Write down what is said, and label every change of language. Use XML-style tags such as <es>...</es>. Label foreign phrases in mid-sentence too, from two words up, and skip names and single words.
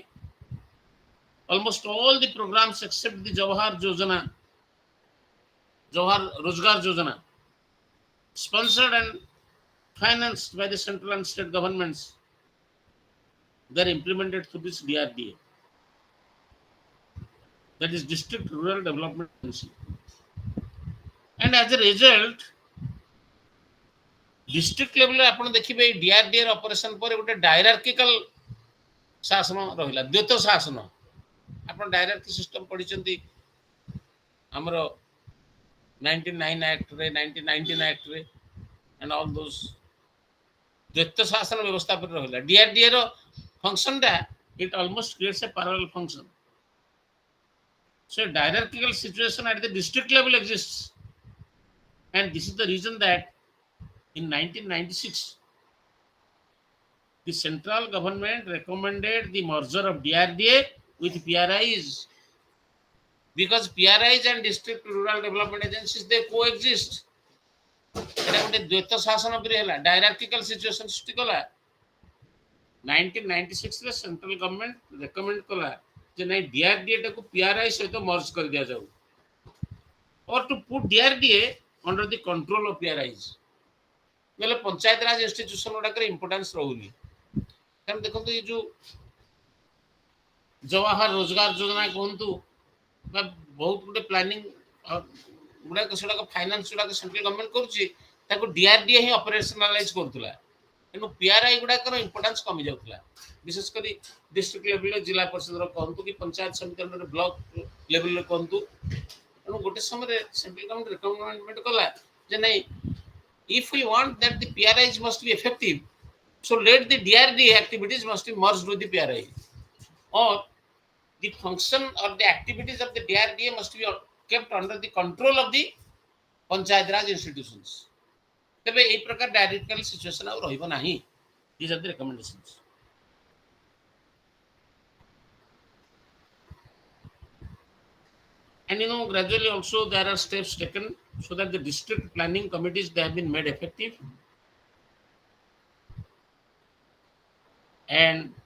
<en>Almost all the programs except the Jawahar Rozgar Yojana, sponsored and financed by the central and state governments, they are implemented through this DRDA, that is District Rural Development Agency. And as a result, district level</en> <or>ଆପଣ ଦେଖିବେ ଏଇ DRDA ର ଅପରେସନ ପରେ ଗୋଟେ ଡାଇରାର୍କିକାଲ ଶାସନ ରହିଲା, ଦ୍ୱୈତ ଶାସନ। ଆପଣ</or> <en>diarchy system</en> <or>ପଢିଛନ୍ତି ଆମର 99 ଆକ୍ଟ ରେ, 1919 ଆକ୍ଟ ରେ,</or> <en>and all those</en> <or>ଦ୍ୱୈତ ଶାସନ ବ୍ୟବସ୍ଥା ଉପରେ ରହିଲା। DRDA ର ଫଙ୍କସନ ଟା,</or> <en>it almost creates a parallel function. So a hierarchical situation at the district level exists, and this is the reason that in 1996 the central government recommended the merger of DRDA with PRIs, because PRIs and district rural development agencies, they coexist.</en> <or>এটা ଗୋଟେ ଦ୍ୱୈତ ଶାସନ ଉପରେ ହେଲା,</or> <en>hierarchical situation</en> <or>ସୃଷ୍ଟି କଲା। 1996 ରେ</or> <en>central government recommend</en> <or>କଲା ଯେ ନାଇଁ DRDA ଟାକୁ PRI ସହିତ ମର୍ଜ କରି ଦିଆଯାଉ,</or> <en>or to put DRDA under the control of PRIs।</en> <or>ବୋଲେ ପଞ୍ଚାୟତ ରାଜ ଇନଷ୍ଟିଟ୍ୟୁସନ ଗୁଡାକର ଇମ୍ପୋର୍ଟାନ୍ସ ରହୁନି। କାରଣ ଦେଖନ୍ତୁ ଏଇ ଯୋଉ ଜବାହର ରୋଜଗାର ଯୋଜନା କୁହନ୍ତୁ ବା ବହୁତ ଗୋଟେ ପ୍ଲାନିଂ ଗୁଡାକ, ସେଗୁଡାକ ଫାଇନାନ୍ସ ଗୁଡାକ</or> <en>central government</en> <or>କରୁଛି, ତାକୁ DRDA ହିଁ ଅପରେସନାଲାଇଜ କରୁଥିଲା। ତେଣୁ PRI ଗୁଡାକର ଇମ୍ପୋର୍ଟାନ୍ସ କମି ଯାଉଥିଲା, ବିଶେଷ କରି</or> <en>district levelରେ,</en> <or>ଜିଲ୍ଲା ପରିଷଦର କୁହନ୍ତୁ କି ପଞ୍ଚାୟତ ସମିତି</or> <en>block levelରେ</en> <or>କୁହନ୍ତୁ। ତେଣୁ ଗୋଟେ ସମୟରେ</or> <en>central government recommend</en> <or>କଲା ଯେ ନାଇଁ,</or> <en>if we want that the PRIs must be effective, so let the DRDA activities must be merged with the PRI, or the function or the activities of the DRDA must be kept under the control of the panchayat raj institutions।</en> <or>ତେବେ এই ପ୍ରକାର</or> <en>hierarchical situation</en> <or>ଆଉ ରହିବ ନାହିଁ।</or> <en>These are the recommendations। And gradually also there are steps taken so that the district planning committees, they have been made effective, and</en>